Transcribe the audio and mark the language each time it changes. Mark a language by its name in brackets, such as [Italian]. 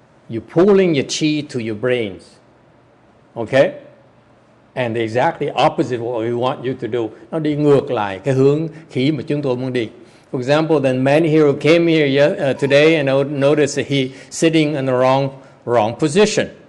[English] You pulling your chi to your brains. Okay? And exactly opposite what we want you to do. [Vietnamese] Nó đi ngược lại cái hướng khí mà chúng tôi muốn đi. [English] For example, the man here who came here today and noticed that he sitting in the wrong position.